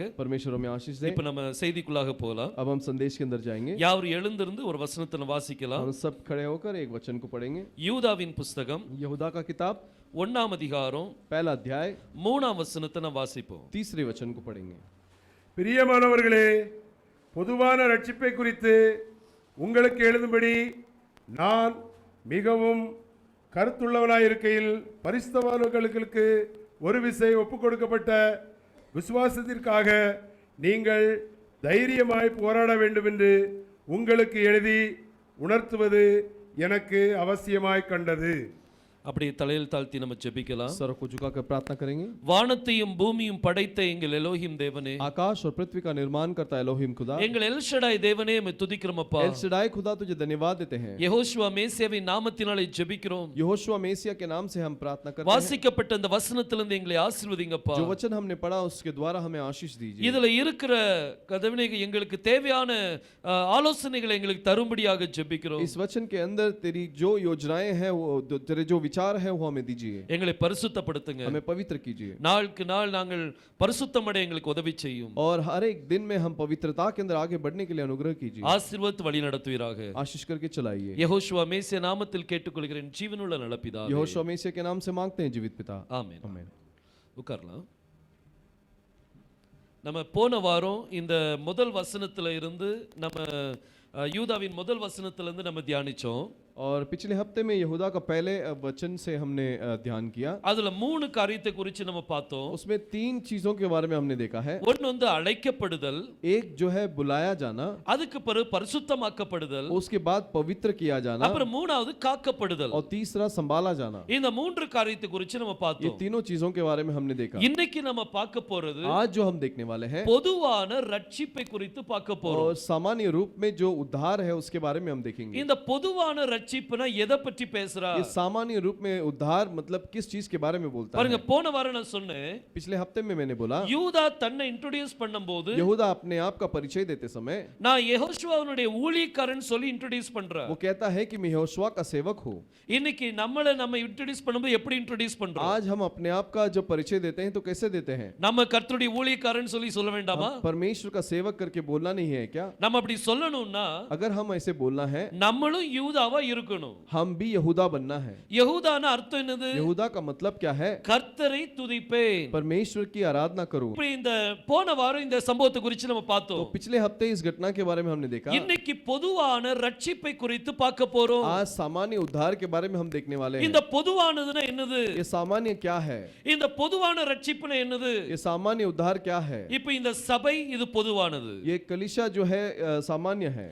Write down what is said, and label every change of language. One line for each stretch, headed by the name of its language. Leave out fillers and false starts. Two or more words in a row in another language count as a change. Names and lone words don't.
Hindi: परमेश्वर हमें आशीष दे।
Tamil: இப்ப நம்ம செய்திக்குள்ளாக போலாம்.
Hindi: अब हम संदेश के अंदर जाएंगे।
Tamil: யாவரும் எழுந்திருந்து ஒரு வசனத்தை வாசிக்கலாம்.
Hindi: हम सब खड़े होकर एक वचन को पढ़ेंगे।
Tamil: யூதாவின் புத்தகம்
Hindi: यहूदा का किताब
Tamil: 1ஆம் அதிகாரம்
Hindi: पहला अध्याय
Tamil: 3ஆம் வசனத்தை நாம் வாசிப்போம்.
Hindi: तीसरे वचन को पढ़ेंगे।
Tamil: பிரியமானவர்களே, பொதுவான ரட்சிப்பை குறித்து உங்களுக்கு எழுதும்படி நான் மிகவும் கருத்துள்ளவனாயிருக்கையில் பரிசுத்தவான்களுக்கு ஒரு விசை ஒப்புக் கொடுக்கப்பட்ட விசுவாசத்திற்காக நீங்கள் தைரியமாய் போராட வேண்டும் என்று உங்களுக்கு எழுதி உணர்த்துவது எனக்கு அவசியமாய் கண்டது. அப்படியே தலையில் தாழ்த்தி நம்ம ஜெபிக்கலாம்.
Hindi: सर को झुकाकर प्रार्थना करेंगे।
Tamil: வானத்தையும் பூமியும் படைத்த எங்கள் எலோஹிம் தேவனே,
Hindi: आकाश और पृथ्वी का निर्माण करता एलोहिम खुदा,
Tamil: எங்கள் எல் ஷடாய் தேவனே உம்மை துதிக்கிறோம் அப்பா.
Hindi: एल शडाई खुदा तुझे धन्यवाद देते हैं।
Tamil: யெகோஷுவா மேசியாவின் நாமத்தினாலே ஜெபிக்கிறோம்.
Hindi: यहोशुआ मेसिया के नाम से हम प्रार्थना करते हैं।
Tamil: வாசிக்கப்பட்ட அந்த வசனத்திலிருந்து எங்களை ஆசீர்வதிங்கப்பா.
Hindi: जो वचन हमने पढ़ा उसके द्वारा हमें आशीष दीजिए।
Tamil: இதுல இருக்கிற கதவினை எங்களுக்கு தேவையான ஆலோசனைகளை எங்களுக்கு தரும்படியாக ஜெபிக்கிறோம்.
Hindi: इस वचन के अंदर तेरी जो योजनाएं हैं, वो तेरे जो विचार है वो हमें दीजिए।
Tamil: எங்களை பரிசுத்தப்படுத்துங்க.
Hindi: हमें पवित्र कीजिए।
Tamil: நாளுக்கு நாள் நாங்கள் பரிசுத்தமடைய எங்களுக்கு உதவி செய்யும்.
Hindi: और हर एक दिन में हम पवित्रता के अंदर आगे बढ़ने के लिए अनुग्रह कीजिए।
Tamil: ஆசீர்வதித்து வழி நடத்துவீராக.
Hindi: आशीष करके चलाइए।
Tamil: யெகோஷுவா மேசியா நாமத்தில் கேட்டுக்கொள்கிறேன் ஜீவனுள்ள நல்ல பிதாவே.
Hindi: यहोशुआ मेसिया के नाम से मांगते हैं जीवित पिता,
Tamil: ஆமென்.
Hindi: आमीन।
Tamil: உட்காரலாம். நம்ம போன வாரம் இந்த முதல் வசனத்துல இருந்து நம்ம யூதாவின் முதல் வசனத்துல இருந்து நம்ம தியானிச்சோம்.
Hindi: और पिछले हफ्ते में यहूदा का पहले वचन से हमने ध्यान किया।
Tamil: அதுல மூணு காரியத்தை குறித்து நம்ம பார்த்தோம்.
Hindi: उसमें तीन चीजों के बारे में हमने देखा है।
Tamil: ஒன்னு வந்து அழைக்கப்படுதல்,
Hindi: एक जो है बुलाया जाना,
Tamil: அதுக்கு பிறகு பரிசுத்தமாக்கப்படுதல்,
Hindi: उसके बाद पवित्र किया जाना,
Tamil: அப்புறம் மூணாவது காக்கப்படுதல்.
Hindi: और तीसरा संभाला जाना।
Tamil: இந்த மூன்று காரியத்தை குறித்து நம்ம
Hindi: ये
Tamil: பார்த்தோம்.
Hindi: तीनों चीजों के बारे में हमने देखा।
Tamil: இன்னைக்கு நம்ம பார்க்க போறது
Hindi: आज जो हम देखने वाले हैं,
Tamil: பொதுவான ரட்சிப்பை குறித்து பார்க்க போறோம்.
Hindi: और सामान्य रूप में जो उद्धार है उसके बारे में हम देखेंगे।
Tamil: இந்த பொதுவான ரட்சிப்புனா எதை பற்றி பேசுறா?
Hindi: ये सामान्य रूप में उद्धार मतलब किस चीज के बारे में बोलता
Tamil: பாருங்க,
Hindi: है?
Tamil: போன வாரம் நான் சொன்னேன்,
Hindi: पिछले हफ्ते में मैंने बोला,
Tamil: யூதா தன்னை இன்ட்ரோடியூஸ் பண்ணும்போது
Hindi: यहूदा अपने आप का परिचय देते समय
Tamil: நான் யெகோஷுவாவுடைய ஊழியக்காரன் சொல்லி இன்ட்ரோடியூஸ் பண்றேன்.
Hindi: वो कहता है कि मैं यहोशुआ का सेवक हूँ।
Tamil: இன்னைக்கு நம்ம இன்ட்ரோடியூஸ் பண்ணும்போது எப்படி இன்ட்ரோடியூஸ் பண்றோம்?
Hindi: आज हम अपने आप का जब परिचय देते हैं तो कैसे देते हैं?
Tamil: நம்ம கர்த்தருடைய ஊழியக்காரன் சொல்லி சொல்ல வேண்டாமா?
Hindi: परमेश्वर का सेवक करके बोलना नहीं है क्या?
Tamil: நம்ம அப்படி சொல்லணும்னா
Hindi: अगर हम ऐसे बोलना है,
Tamil: நம்மளும் யூதாவா இருக்கணும்.
Hindi: हम भी यहूदा बनना है।
Tamil: யெகூதானா அர்த்தம் என்னது?
Hindi: यहूदा का मतलब क्या है?
Tamil: கர்த்தரை துதிப்பேன்.
Hindi: परमेश्वर की आराधना करूं।
Tamil: இப்ப இந்த போன வாரம் இந்த சம்பவத்தை குறித்து நம்ம
Hindi: तो
Tamil: பார்த்தோம்.
Hindi: पिछले हफ्ते इस घटना के बारे में हमने देखा।
Tamil: இன்னைக்கு பொதுவான ரட்சிப்பை குறித்து பார்க்க போறோம்.
Hindi: आज सामान्य उद्धार के बारे में हम देखने वाले हैं।
Tamil: இந்த பொதுவானதுனா என்னது?
Hindi: ये सामान्य क्या है?
Tamil: இந்த பொதுவான ரட்சிப்புனா என்னது?
Hindi: ये सामान्य उद्धार क्या है?
Tamil: இப்ப இந்த சபை இது பொதுவானது.
Hindi: ये कलीसिया जो है सामान्य है।